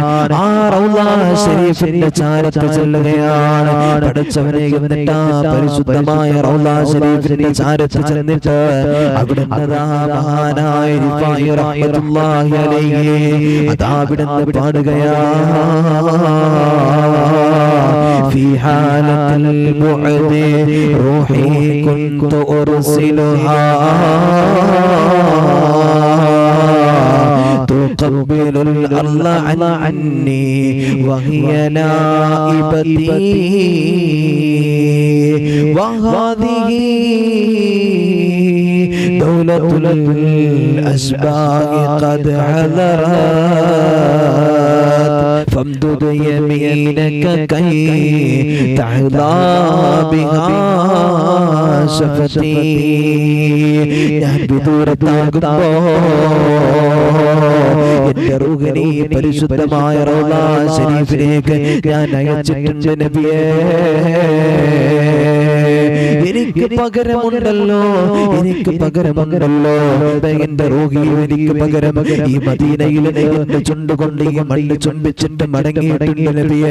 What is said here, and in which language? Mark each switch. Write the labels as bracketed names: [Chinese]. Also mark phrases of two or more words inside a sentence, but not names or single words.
[Malayalam] ആ റൗള ശരീഫിന്റെ ചാരത്ത് ചെല്ലുകയാണ് പഠിച്ചവനെ. എന്നിട്ടാ പരിശുദ്ധമായ റൗള ശരീഫിന്റെ ചാരത്ത് ചെന്നിട്ട് അവിടുന്ന് മഹാനായ റിഫാഇ [Arabic] رحمة الله عليه [Malayalam] അതാ അവിടുന്ന് പാടുകയാണ്. [Arabic] في حالة البعد روحي كنت أرسلها تقبل الأرض عني وهي نائبتي وهذه دولة الأسباء قد حضرت فامدد يمينك كي تعلى بها شفتي. [Malayalam] ഞാൻ വിദൂരത്താകുമ്പോൾ എന്റെ റൂഹിനെ പരിശുദ്ധമായ റൗള ശരീഫിലേക്ക് ഞാൻ അയച്ചിട്ടുണ്ട് നബിയേ. എനിക്ക് പകരമുണ്ടല്ലോ എന്റെ റൂഹി എനിക്ക് പകരം ഈ മദീനയിൽ എന്റെ ചുണ്ടുകൊണ്ട് ഈ മണ്ണ് ചുംബിച്ചിട്ട് മടങ്ങിയിട്ടുണ്ട് നബിയേ.